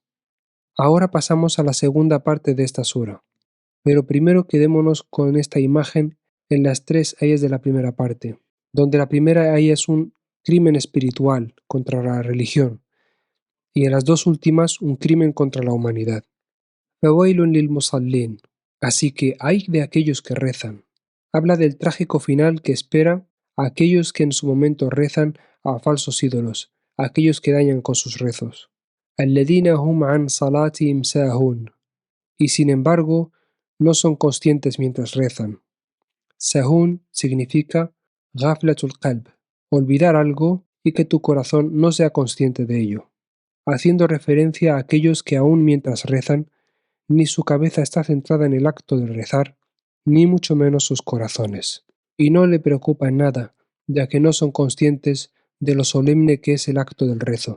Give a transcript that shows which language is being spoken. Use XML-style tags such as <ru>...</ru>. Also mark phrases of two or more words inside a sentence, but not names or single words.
<es>Ahora pasamos a la segunda parte de esta sura, pero primero quedémonos con esta imagen en las tres ayas de la primera parte, donde la primera aya es un crimen espiritual contra la religión, y en las dos últimas un crimen contra la humanidad.</es> <ar>فَوَيْلٌ لِلْمُصَلِّينَ.</ar> <es>Así que ay de aquellos que rezan. Habla del trágico final que espera a aquellos que en su momento rezan a falsos ídolos, a aquellos que dañan con sus rezos.</es> <ar>الَّذِينَ هُمْ عَنْ صَلَاتِهِمْ سَاهُونَ.</ar> <es>Y sin embargo, no son conscientes mientras rezan. Sahún significa</es> <ar>غفلة القلب,</ar> <es>olvidar algo y que tu corazón no sea consciente de ello, haciendo referencia a aquellos que aún mientras rezan, ni su cabeza está centrada en el acto de rezar, ni mucho menos sus corazones, y no le preocupa en nada, ya que no son conscientes de lo solemne que es el acto del rezo.</es>